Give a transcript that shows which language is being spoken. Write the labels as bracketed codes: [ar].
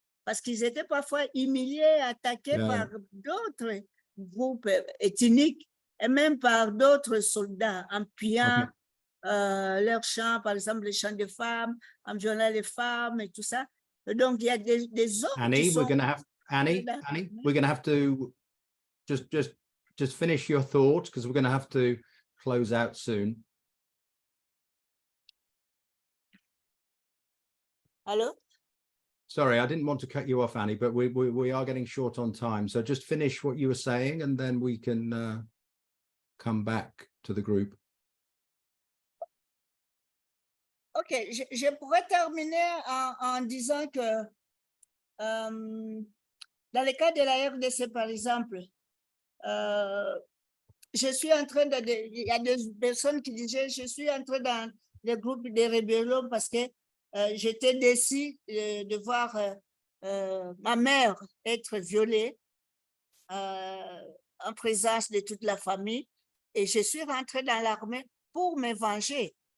[fr] Parce qu'ils étaient parfois humiliés, attaqués par d'autres groupes ethniques et même par d'autres soldats en pillant leurs champs, par exemple les champs de femmes, en violant les femmes et tout ça. Donc il y a des hommes [en] Annie, [fr] qui sont... [en] Annie, we're going to have to just finish your thought because we're going to have to close out soon. Hello? Sorry, I didn't want to cut you off, Annie, but we are getting short on time. So just finish what you were saying and then we can come back to the group. [fr] Ok, je pourrais terminer en disant que dans le cas de la RDC, par exemple, je suis en train de... Il y a des personnes qui disaient, je suis entrée dans le groupe des rébellions parce que j'étais déçue de voir ma mère être violée en présence de toute la famille et je suis rentrée dans l'armée pour me venger.